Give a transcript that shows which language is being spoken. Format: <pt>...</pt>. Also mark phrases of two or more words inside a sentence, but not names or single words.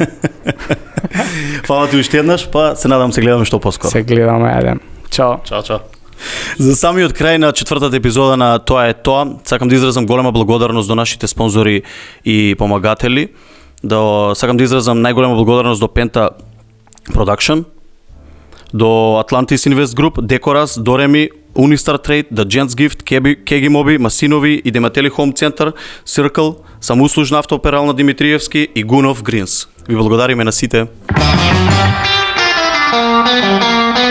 <mk>Фала ти уште еднаш, па се надам се гледаме што поскоро. Се гледаме еден. Чао. Чао. За самиот крај на четвртата епизода на Тоа е тоа, сакам да изразам голема благодарност до нашите спонзори и помагатели. Сакам да изразам најголема благодарност до Penta Production, до Atlantis Invest Group, Decoras, Doremi, Unistar Trade, The Gents Gift, Kegi Mobi, Масинови и Деметели Home Center, Circle, самоуслужна автооперална Димитриевски и Гунов Гринс. Ви благодариме на сите.</mk>